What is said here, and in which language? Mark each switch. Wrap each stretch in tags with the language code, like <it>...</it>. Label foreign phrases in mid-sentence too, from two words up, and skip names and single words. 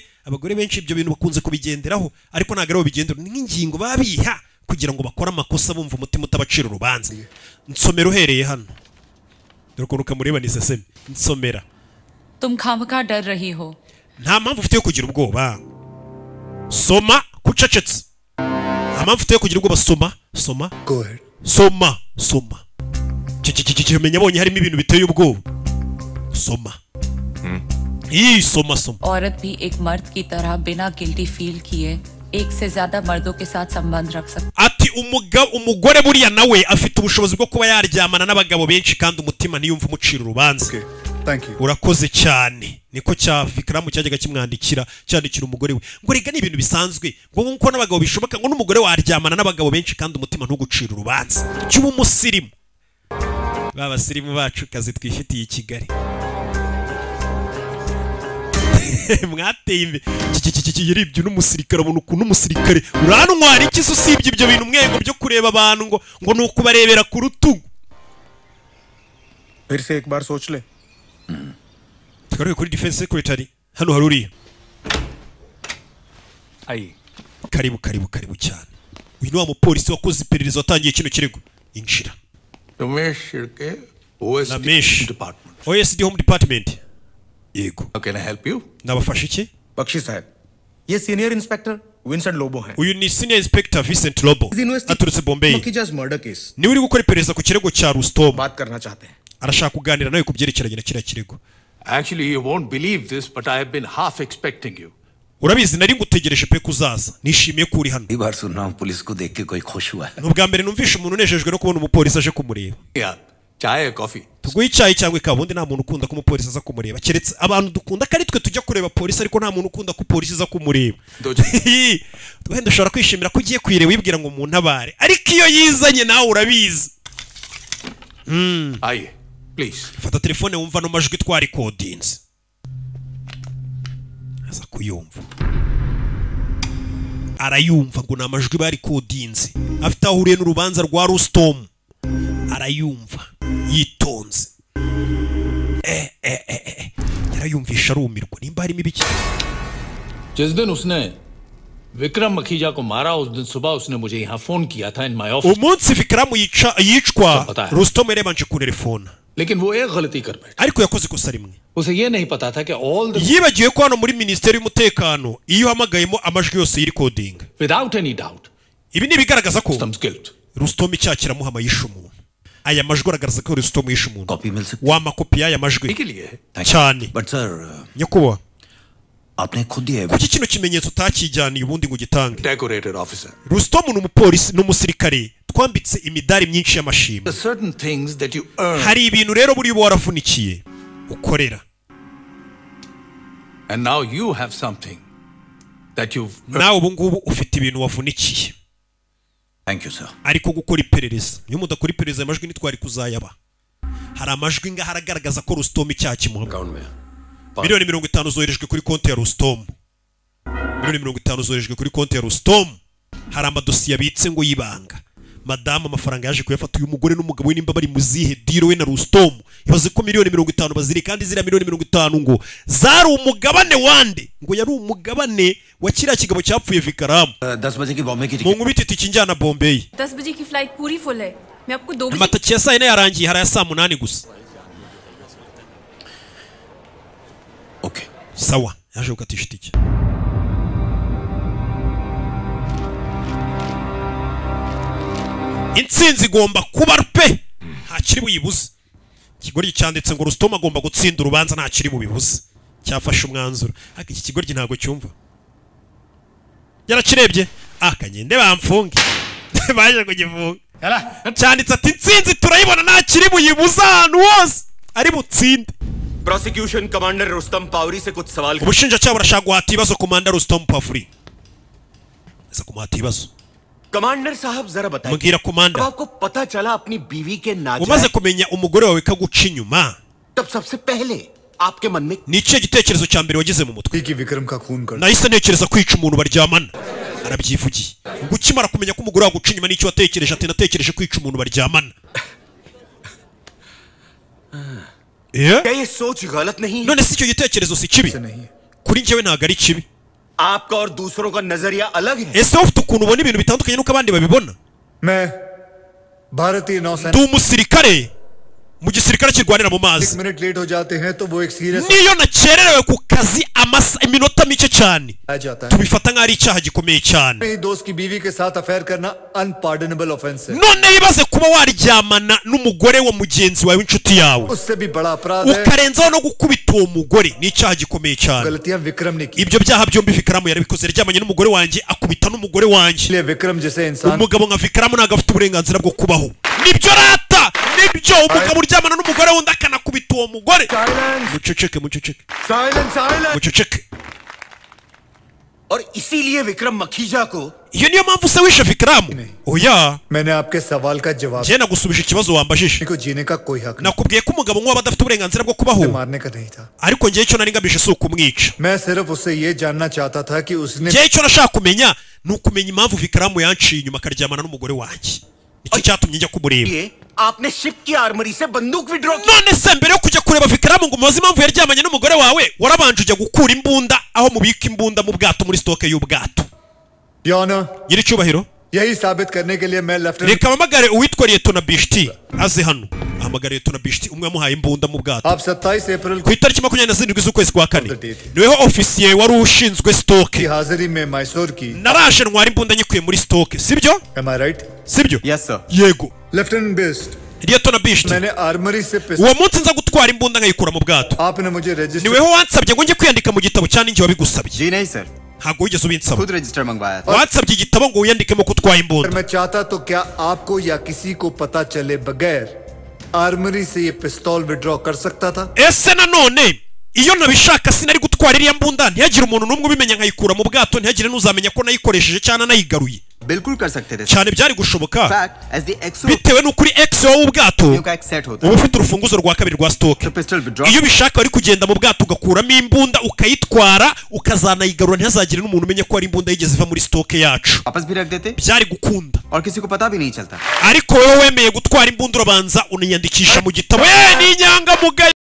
<rw>Abagore benshi ibyo bintu bakunze kubigenderaho ariko ntabwo ari bigendera, ni nk'ingingo babiha kugira ngo bakore amakosa bumva umutima utabacira urubanza. Nsomera uhereye hano. Dore ukuntu ukamureba ni seseme. Nsomera.</rw> <hi>तुम खामखा डर रही हो.</hi> <rw>Nta mpamvu ufite yo kugira ubwoba. Soma kucecetse. Nta mpamvu ufite yo kugira ubwoba. Soma.</rw> <en>Go ahead.</en> <rw>Soma. Menya abonye harimo ibintu biteye ubwoba. Soma. Soma.</rw> <hi>औरत भी एक मर्द की तरह बिना</hi> <en>guilty feel</en> <hi>किए एक से ज्यादा मर्दों के साथ संबंध रख सकती.</hi> <rw>Ati umugore buriya nawe afite ubushobozi bwo kuba yaryamana n'abagabo benshi kandi umutima ntiyumva umucira urubanza.</rw> <en>Thank you.</en> <rw>Urakoze cyane. Niko cya Vikram cyajyaga cyandikira umugore we. Ngo rega ni ibintu bisanzwe. Ngo nkuko n'abagabo bishoboka ngo n'umugore waryamana n'abagabo benshi kandi umutima ntugucira urubanza. Cyuba umusirimu. Baba sirimu bacu kazi twifitiye i Kigali. mwateye imbere yaribye n'umusirikare abona ukuntu umusirikare urantwara iki se usibye ibyo bintu mwego byo kureba abantu ngo ni ukubarebera ku rutugu</rw> <hi>फिर से एक बार सोच ले</hi> <rw>tugaruke kuri</rw> <en>defense secretary</en> <rw>hano hari uriya ayi karibu cyane uyu ni wa mupolisi wakoze iperereza watangiye kino kirego injira</rw> <en>रमेश शिर्के OSD department OSD home department yego can I help you</en> <rw>nabafasha iki</rw> <hi>बख्शी साहब ये</hi> <en>senior inspector</en> <hi>विंसेंट लोबो हैं</hi> <rw>uyu ni</rw> <en>senior inspector</en> <rw>Vincent Lobo aturutse Bombay</rw> <hi>मकीजाज</hi> <en>murder case</en> <rw>ni uri gukora iperereza ku kirego cya Rustom</rw> <hi>बात करना चाहते हैं</hi> <rw>arashaka kuganira nawe kubyerekeranye na kiriya kirego</rw> <en>actually you won't believe this but I have been half expecting you</en> <rw>urabizi nari ngutegereje pe kuzaza nishimiye ko uri hano</rw> <hi>बार सुन रहा हूं पुलिस को देख के कोई खुश हुआ है</hi> <rw>n'ubwa mbere numvishe umuntu unejejwe no kubona umupolisi aje kumureba</rw> <hi>yeah चाय कॉफी</hi> <rw>tuguye icyayi cyangwa ikabundi nta muntu ukunda ko umupolisi aza kumureba keretse abantu dukunda ko ari twe tujya kureba polisi ariko nta muntu ukunda ko polisi aza kumureba wenda ushobora kwishimira ko ugiye kuyireba wibwira ngo umuntu abare ariko iyo yizanye nawe urabizi</rw> <hi>आइए please</hi> <rw>fata telefone wumva no majwi twarikodinze aza kuyumva arayumva ngo na majwi barikodinze afite ahuriye n'urubanza rwa Rustom arayumva yitonze yarayumvisha arumirwa nimba harimo ibiki</rw> <hi>जिस दिन उसने विक्रम मखीजा को मारा उस दिन सुबह उसने मुझे यहाँ फोन किया था</hi> <en>in my office</en> <rw>umunsi Vikram yicwa Rustom yarebanje ku telefone</rw> <hi>लेकिन वो एक गलती कर बैठा</hi> <rw>ariko yakoze ikosa rimwe</rw> <hi>उसे ये नहीं पता था कि</hi> <en>all the</en> <rw>yibagiwe ko hano muri ministeri y'umutekano iyo uhamagayemo amajwi yose y'irikoding</rw> <en>without any doubt</en> <rw>ibi ni bigaragaza ko Rustom icyaha kiramuhama yishe umuntu aya majwi aragaragaza ko Rustom yishe umuntu wamakopi y'aya majwi cyane nyakubahwa</rw> <hi>आपने खुद ही</hi> <rw>kuki kino kimenyetso utakijyaniye ubundi ngo ugitange</rw> <en>decorated officer</en> <rw>Rustom ni umupolisi n'umusirikare twambitse imidari myinshi y'amashimwe</rw> <en>certain things that you earn</en> <rw>hari ibintu rero buri bo waravunikiye ukorera</rw> <en>and now you have something that you've</en> <rw>nawe ubu ngubu ufite ibintu wavunikiye</rw> <en>thank you sir</en> <rw>ariko gukora iperereza iyo mudakora iperereza amajwi nitwari kuzayaba hari amajwi ngaho aragaragaza ko Rustom icyaha kimuhama miliyoni 50 zoherejwe kuri konti ya Rustom miliyoni 50 zoherejwe kuri konti ya Rustom hari amadosiye abitse ngo yibanga madamu amafaranga yaje kuyafata uyu mugore n'umugabo we nimba bari muzihe diro we na Rustom ibaze ko miliyoni 50 baziri kandi zira miliyoni 50 ngo zari umugabane wande ngo yari umugabane wa kiriya kigabo cyapfuye Vikram</rw> <hi>10 बजे की बॉम्बे की</hi> <rw>mu nkubiti tikinjana Bombay</rw> <hi>10 बजे की फ्लाइट पूरी फुल है मैं आपको 2 बजे</hi> <rw>amatike ya saa 4 yarangiye hari ya saa 8 gusa okay sawa yaje gukatisha itike intsinzi igomba kuba pe ntakiri buyibuze ikigoryi cyanditse ngo Rustom agomba gutsinda urubanza ntakiri bubibuze cyafashe umwanzuro ariko iki kigoryi ntago cyumva yarakirebye akanyende bamfunge baje kugifunga cyanditse ati intsinzi turayibona ntakiri buyibuze ahantu hose ari butsinde</rw> <en>prosecution commander</en> <hi>रुस्तम पावरी से कुछ सवाल</hi> <rw>ubushinjacyaha burashaka guhata ibibazo komanda Rustom Pavuri ese kumuhata ibibazo</rw> <hi>कमांडर साहब जरा बताइए</hi> <rw>mbwira komanda</rw> <hi>आपको पता चला अपनी बीवी के नाजायज</hi> <rw>umaze kumenya umugore wawe kaguca inyuma</rw> <hi>तब सबसे पहले आपके मन में</hi> <rw>ni ikihe gitekerezo cya mbere wagize mu mutwe</rw> <hi>कि विक्रम का खून कर</hi> <rw>nahise ntekereza kwica umuntu baryamana arabyivugiye ngo ukimara kumenya ko umugore waguca inyuma n'icyo watekereje ati natekereje kwica umuntu baryamana</rw> <hi>क्या ये सोच गलत नहीं है</hi> <rw>none si icyo gitekerezo si kibi kuri njyewe ntabwo ari kibi</rw> <hi>आपका और दूसरों का नजरिया अलग है</hi> <rw>ese ufite ukuntu ubona ibintu bitandukanye n'uko abandi babibona</rw> <hi>मैं भारतीय नौसेना</hi> <rw>ndi umusirikare mu gisirikare kirwanira mu mazi</rw> <hi>1 मिनट लेट हो जाते हैं तो वो एक सीरियस</hi> <rw>niyo nakererewe ku kazi iminota mike cyane tubifata nk'ari icyaha gikomeye cyane</rw> <hi>मेरी दोस्त की बीवी के साथ अफेयर करना</hi> <en>unpardonable offence</en> <hi>है</hi> <rw>none yibaze kuba waryamana n'umugore wa mugenzi wawe w'inshuti yawe</rw> <hi>उससे भी बड़ा अपराध है</hi> <rw>ukarenzaho no gukubita uwo mugore ni icyaha gikomeye cyane</rw> <hi>गलतियां विक्रम ने की</hi> <rw>ibyo byaha byombi Vikram yarabikoze yaryamanye n'umugore wanjye akubita n'umugore wanjye</rw> <hi>विक्रम जैसे इंसान</hi> <rw>umugabo nka Vikram ntabwo afite uburenganzira bwo kubaho nibyo rata nibyo umugabo uryamana n'umugore wundi akanakubita uwo mugore muceceke muceceke muceceke</rw> <hi>और इसीलिए विक्रम मखीजा को</hi> <rw>iyo niyo mpamvu se wishe Vikramu oya</rw> <hi>मैंने आपके सवाल का जवाब</hi> <rw>je nagusubije ikibazo wambajije</rw> <hi>को जीने का कोई हक</hi> <rw>nakubwiye ko umugabo nk'uwo badafite uburenganzira bwo kubaho</rw> <hi>मारने का नहीं था</hi> <rw>ariko ngiye cyo nari ngamije si ukumwica</rw> <hi>मैं सिर्फ उससे ये जानना चाहता था कि उसने</hi> <rw>ngiye cyo nashaka kumenya ni ukumenya impamvu Vikramu yanciye inyuma akaryamana n'umugore wanjye nicyo cyatumye njya kumureba</rw> <hi>आपने शिप की आर्मरी से बंदूक विड्रॉ की</hi> <rw>none se mbere yo kujya kureba Vikramu ngo muzi impamvu yaryamanye n'umugore wawe warabanje ujya gukura imbunda aho mubika imbunda mu bwato muri stoke y'ubwato nyiri cyubahiro</rw> <hi>यही साबित करने के लिए मैं लेफ्टिनेंट</hi> <rw>reka mpamagare uwitwa Liyetona Bishti aze hano ahamagare Liyetona Bishti umwe yamuhaye imbunda mu bwato</rw> <hi>आप 27 अप्रैल</hi> <rw>ku itariki 27 z'ukwezi kwa kane niweho ofisiye wari ushinzwe stoke</rw> <hi>हाजिरी में मैसूर की</hi> <rw>naraje ntwara imbunda nyikuye muri stoke sibyo</rw> <en>am I right</en> <rw>sibyo</rw> <en>yes sir</en> <rw>yego</rw> <hi>लेफ्टिनेंट बेस्ट</hi> <rw>Liyetona Bishti</rw> <hi>मैंने आर्मरी से</hi> <rw>uwo munsi nza gutwara imbunda nkayikura mu bwato</rw> <hi>आपने मुझे रजिस्टर</hi> <rw>niweho wansabye ngo njye kwiyandika mu gitabo cyane njye wabigusabye</rw> <hi>जी नहीं सर</hi> <rw>ntabwo wigeze ubinsaba</rw> <hi>खुद रजिस्टर मंगवाया था</hi> <rw>wansabye igitabo ngo wiyandikemo ko utwaye imbunda</rw> <hi>मैं चाहता तो क्या आपको या किसी को पता चले बगैर आर्मरी से ये पिस्तौल विड्रॉ कर सकता था</hi> <rw>ese nanone iyo nabishaka sinari gutwara iriya mbunda ntihagire umuntu n'umwe ubimenya nkayikura mu bwato ntihagire n'uzamenya ko nayikoresheje cyane nayigaruye</rw> <hi>बिल्कुल कर सकते थे</hi> <rw>cyane byari gushoboka</rw> <en>as the exo</en> <rw>bitewe n'ukuri ex w'ubwato</rw> <hi>का एक सेट होता</hi> <rw>uba ufite urufunguzo rwa kabiri rwa stoke iyo ubishaka wari kugenda mu bwato ugakuramo imbunda ukayitwara ukazanayigarura ntihazagire n'umuntu umenya ko ari imbunda yigeze iva muri stoke yacu</rw> <hi>वापस भी रख देते</hi> <rw>byari gukunda</rw> <hi>और किसी को पता भी नहीं चलता</hi> <rw>ariko wowe wemeye gutwara imbunda urabanza uniyandikisha mu gitabo ni inyangamugayo</rw>